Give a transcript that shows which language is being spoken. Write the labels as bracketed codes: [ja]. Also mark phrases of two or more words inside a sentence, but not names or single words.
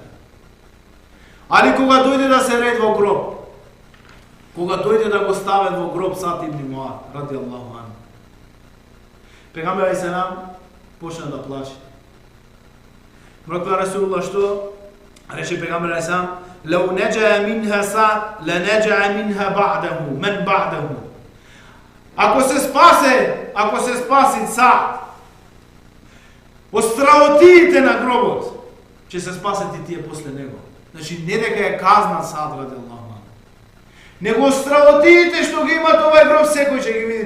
[mk] Али кога дојде да се ред во гроб, кога дојде да го стават во гроб Саад ибн Муад, [ar] رضي الله عنه, [mk] пегамбер алейхиссалам почна да плаче. Рекла Расулуллах што? Рече пегамбер алейхиссалам: [ar] لو نجا منها سعد لنجا منها بعده من بعده. [mk] Ако се спаси Саад од страотиите на гробот, ќе се спасат и тие после него. Значи не дека е казнат Саад [ar] رضي الله عنه, [mk] него страотиите што ги имат овај гроб секој ќе ги види.